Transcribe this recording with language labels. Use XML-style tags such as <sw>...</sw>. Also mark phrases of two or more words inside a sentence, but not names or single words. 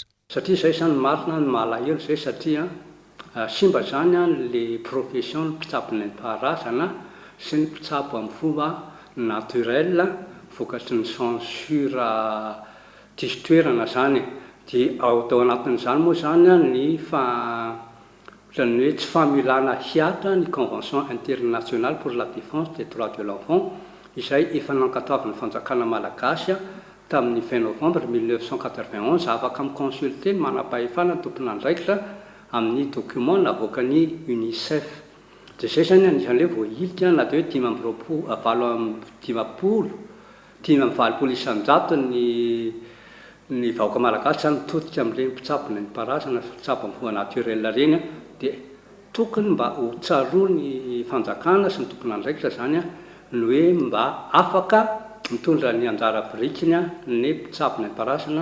<mg>Satria izay zany marina ny malahelo zay satria simba zany le profession ny mpitsabo nentim-paharazana sy ny mpitsabo amin'ny fomba naturel vokatry ny censure diso toerana zany. Dia ao tao anatin'izany moa zany ny ohatran'ny hoe tsy familana hiatra ny</mg> <fr>convention internationale pour la défense des droits de l'enfant</fr> <mg>izay efa nankatoavin'ny fanjakana malagasy tamin'ny 20 novembre 1991 afaka miconsulte ny manam-pahefana tompona andraikitra amin'ny document navoakany UNICEF. Dia izay zany anisan'ilay voailika na dia hoe 520 isan-jato ny vahoaka malagasy zany mitodika amin'ireny mpitsabo nentim-paharazana sy mpitsabo amin'ny fomba naturel reny, dia tokony mba ho tsaroa ny fanjakana sy ny tompona andraikitra zany ny hoe mba afaka mitondra ny anjara birikiny ny mpitsabo nentim-paharazana.</mg>